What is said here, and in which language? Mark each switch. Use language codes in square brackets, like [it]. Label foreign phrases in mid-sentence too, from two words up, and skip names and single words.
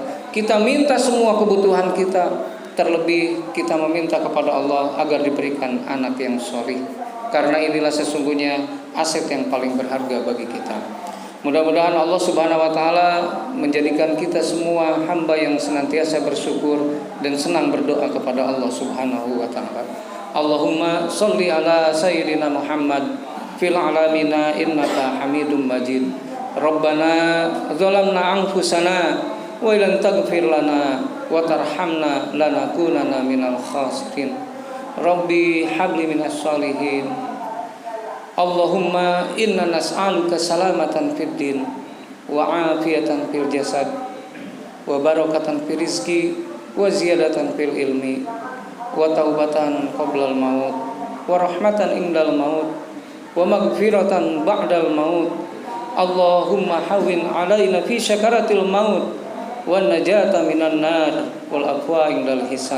[id] Kita minta semua kebutuhan kita, terlebih kita meminta kepada Allah agar diberikan anak yang sholih. Karena inilah sesungguhnya aset yang paling berharga bagi kita. Mudah-mudahan Allah [ar] سبحانه وتعالى [id] menjadikan kita semua hamba yang senantiasa bersyukur dan senang berdoa kepada Allah [ar] سبحانه وتعالى. اللهم صل على سيدنا محمد في العالمين إنك حميد مجيد. ربنا ظلمنا أنفسنا وإن لم تغفر لنا وترحمنا لنكونن من الخاسرين. رب هب لي من الصالحين. اللهم إنا نسألك سلامة في الدين وعافية في الجسد وبركة في الرزق وزيادة في العلم وتوبة قبل الموت ورحمة عند الموت ومغفرة بعد الموت. اللهم هون علينا في سكرات الموت والنجاة من النار والعفو عند الحساب.